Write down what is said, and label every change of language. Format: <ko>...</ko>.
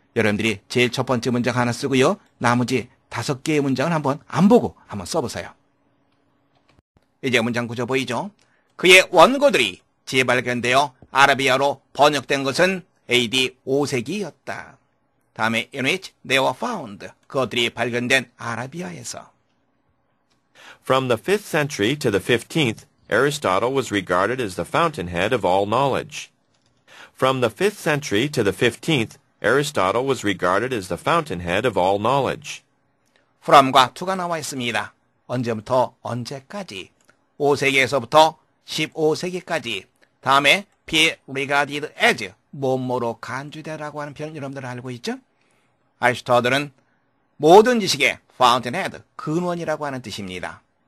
<ko>여러분들이 제일 첫 번째 문장 하나 쓰고요. 나머지 5개의 문장을 한번 안 보고 한번 써보세요. 이제 문장 구조 보이죠? 그의 원고들이 재발견되어 아라비아로 번역된 것은 AD 5세기였다. 다음에</ko> <en>in which they were found.</en> <ko>그것들이 발견된 아라비아에서.</ko> <en>From the 5th century to the 15th, Aristotle was regarded as the fountainhead of all knowledge. From the 5th century to the 15th, Aristotle was regarded as the fountainhead of all knowledge.</en> <ko>from과 to가 나와 있습니다. 언제부터 언제까지? 5세기에서부터 15세기까지. 다음에 be regarded as 뭐뭐로 간주되라고 하는 표현 여러분들 알고 있죠? 아리스토텔은 모든 지식의 fountainhead, 근원이라고 하는 뜻입니다.</ko>